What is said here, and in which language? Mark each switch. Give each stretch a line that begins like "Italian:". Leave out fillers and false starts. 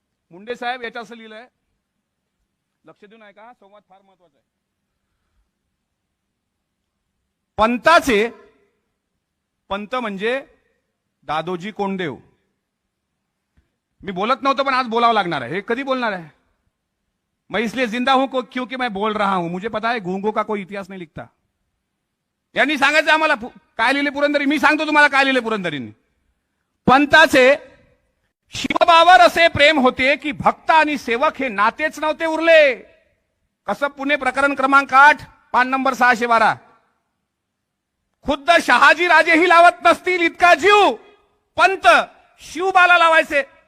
Marathi: मुंडे साहेब याच्या असं लिहिलंय, लक्ष देऊन ऐका, संवाद फार महत्वाचा आहे. पंत म्हणजे दादोजी कोंडदेव. मी बोलत नव्हतं पण आज बोलावं लागणार आहे. हे कधी बोलणार आहे?
Hindi: मैं इसलिए जिंदा हूं क्योंकि मैं बोल रहा हूं. मुझे पता है गूंगों का कोई इतिहास नहीं लिखता.
Marathi: यांनी सांगायचं आम्हाला काय लिहिले पुरंदरी. मी सांगतो तुम्हाला काय लिहिले पुरंदरींनी. पंताचे शिवबावर असे प्रेम होते की भक्त आणि सेवक हे नातेच नव्हते उरले. कसं? पुणे प्रकरण क्रमांक 8 पान नंबर 612. खुद्द शहाजी राजेही लावत नसतील इतका जीव पंत शिवबाला लावायचे.